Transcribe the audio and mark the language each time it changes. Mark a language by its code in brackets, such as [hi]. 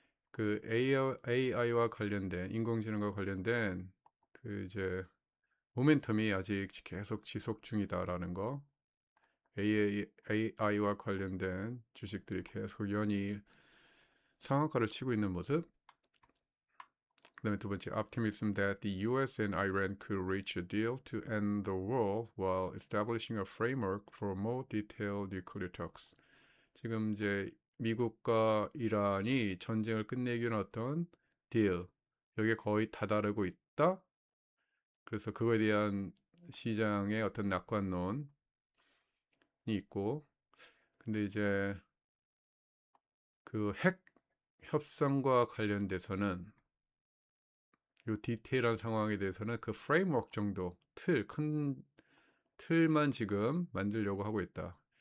[ko] 그 AI와 관련된, 인공지능과 관련된 그 이제 모멘텀이 아직 계속 지속 중이다라는 거. AI와 관련된 주식들이 계속 연일 상한가를 치고 있는 모습. 그다음에 두 번째, [en] optimism that the US and Iran could reach a deal to end the war while establishing a framework for more detailed nuclear talks. [ko] 지금 이제 미국과 이란이 전쟁을 끝내기 위한 어떤 딜, 여기에 거의 다다르고 있다. 그래서 그거에 대한 시장의 어떤 낙관론이 있고, 근데 이제 그 핵 협상과 관련돼서는 요 디테일한 상황에 대해서는 그 프레임워크 정도 큰 틀만 지금 만들려고 하고 있다.